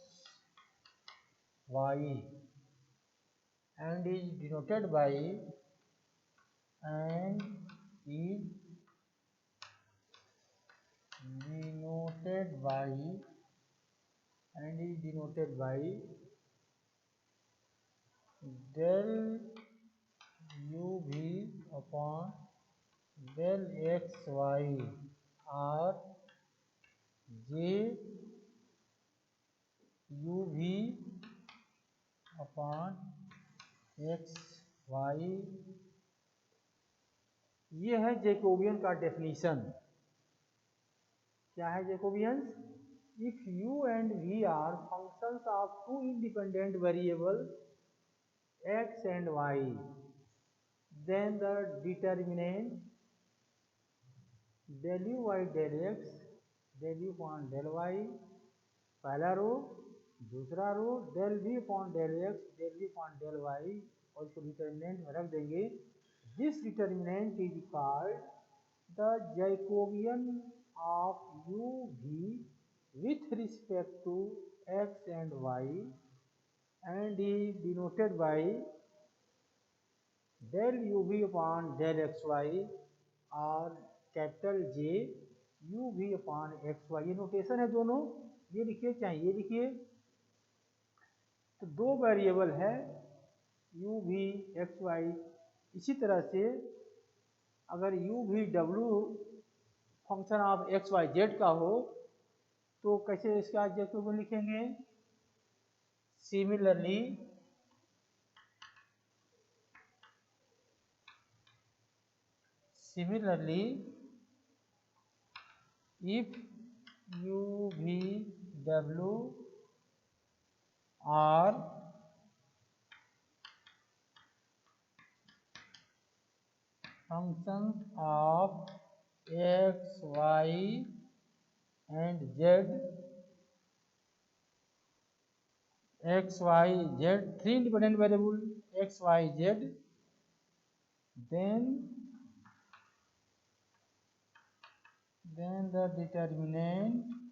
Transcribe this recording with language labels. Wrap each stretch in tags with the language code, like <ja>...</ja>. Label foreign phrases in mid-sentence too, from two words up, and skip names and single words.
<en>y and is denoted by del u v upon del x y or j u v upon x y।</en> <hi>ये है जैकोबियन का डेफिनेशन। क्या है जैकोबियंस?</hi> <en>इफ u and v are functions of two independent variables x and y, then the determinant del u y del x del u upon del y, पहला रो, दूसरा रो del v upon del x del v upon del y,</en> <hi>और इसको डिटर्मिनेंट में रख देंगे।</hi> <en>this determinant is called the Jacobian of u v with respect to x and y and is denoted by del u v upon del x y और कैपिटल J u v upon x y।</en> <hi>ये नोटेशन है दोनों, ये लिखिए चाहे ये लिखिए। तो दो वेरिएबल है u v x y। इसी तरह से अगर u v w</hi> <en>function of x y z</en> <hi>का हो तो कैसे इसका जैकोबियन लिखेंगे?</hi> <en>सिमिलरली if u v w are functions of x y and z, three independent variable x y z, then the determinant</en>